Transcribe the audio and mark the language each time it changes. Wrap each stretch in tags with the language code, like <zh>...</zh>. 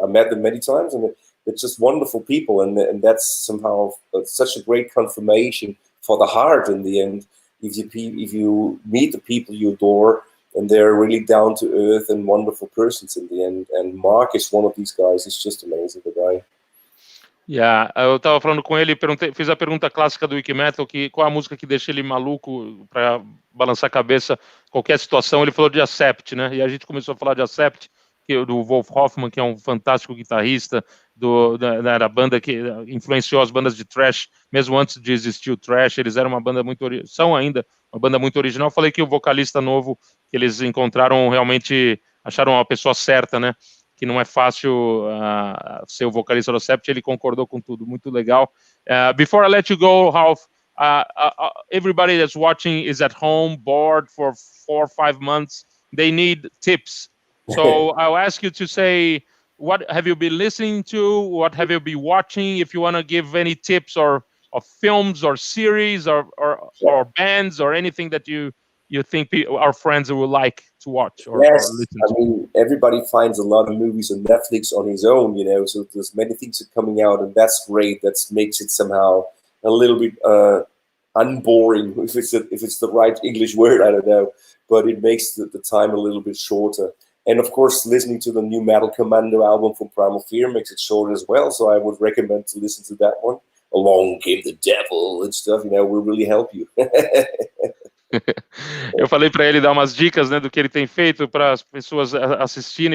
<en>I met them many times, and they're just wonderful people, and that's somehow such a great confirmation for the heart in the end. If you meet the people you adore and they're really down to earth and wonderful persons in the end, and Mark is one of these guys. It's just amazing, the guy.</en> <pt>Yeah, eu tava falando com ele, fiz a pergunta clássica do Wikimetal, qual a música que deixa ele maluco para balançar a cabeça qualquer situação. Ele falou de Accept, né? E a gente começou a falar de Accept, do Wolf Hoffmann, que é um fantástico guitarrista da banda que influenciou as bandas de thrash, mesmo antes de existir o thrash. Eles eram uma banda são ainda uma banda muito original. Eu falei que o vocalista novo que eles encontraram, realmente acharam uma pessoa certa, né? Que não é fácil ser o vocalista do Accept. Ele concordou com tudo, muito legal.</pt> <en>Before I let you go, Ralf, everybody that's watching is at home, bored for 4 or 5 months. They need tips. So I'll ask you to say, what have you been listening to? What have you been watching? If you want to give any tips of films or series or bands or anything that you think our friends will like to watch or listen to. I mean, everybody finds a lot of movies on Netflix on his own, so there's many things that are coming out, and that's great. That makes it somehow a little bit unboring, if it's the right English word, I don't know, but it makes the time a little bit shorter. And of course, listening to the new Metal Commando album from Primal Fear makes it shorter as well. So I would recommend to listen to that one. Along Came the Devil and stuff, will really help you.</en> <pt>Eu falei para ele dar umas dicas, né, do que ele tem feito para as pessoas assistirem.</pt>